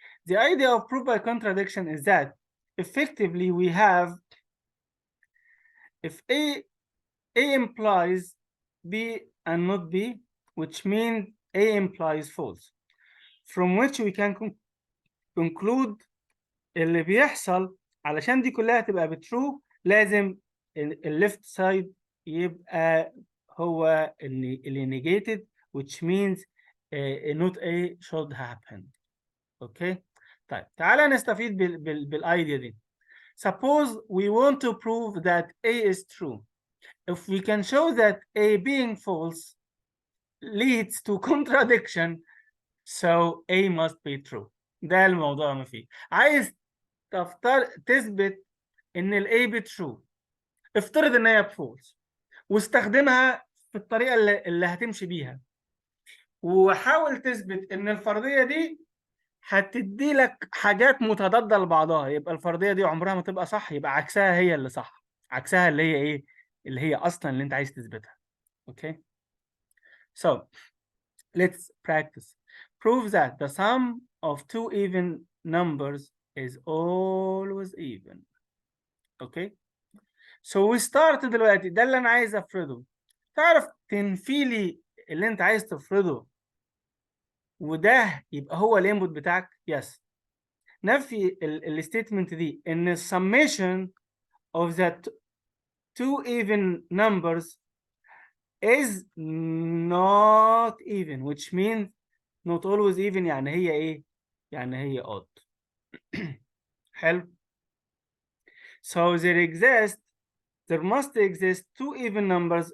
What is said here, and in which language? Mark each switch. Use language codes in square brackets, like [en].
[en] The idea of proof by contradiction is that effectively we have, if A implies B and not B, which means A implies false, from which we can conclude [ar] اللي بيحصل علشان دي كلها تبقى بترو لازم الليفت سايد يبقى هو اللي [en] negated, which means not A should happen. [ar] Okay, طيب تعالى نستفيد بالايديا دي. [en] Suppose we want to prove that A is true. If we can show that A being false leads to contradiction, so A must be true. [ar] ده الموضوع ما فيه. عايز تثبت ان ال A بترو، افترض ان هي بفولس واستخدمها في الطريقة اللي هتمشي بيها، وحاول تثبت ان الفرضية دي هتدي لك حاجات متضادة لبعضها، يبقى الفرضية دي عمرها ما تبقى صح، يبقى عكسها هي اللي صح. عكسها اللي هي ايه؟ اللي هي اصلا اللي انت عايز تثبتها. اوكي. [en] So let's practice. Prove that the sum of two even numbers is always even. Okay. So we start [ar] دلوقتي. ده اللي انا عايز افرضه. تعرف تنفي لي اللي انت عايز تفرضه وده يبقى هو الانبوت بتاعك؟ يس. نفي الستيتمنت دي ان [en] summation of the two even numbers is not even, which means not always even. [ar] يعني هي ايه؟ يعني هي odd. حلو. [en] So there must exist two even numbers.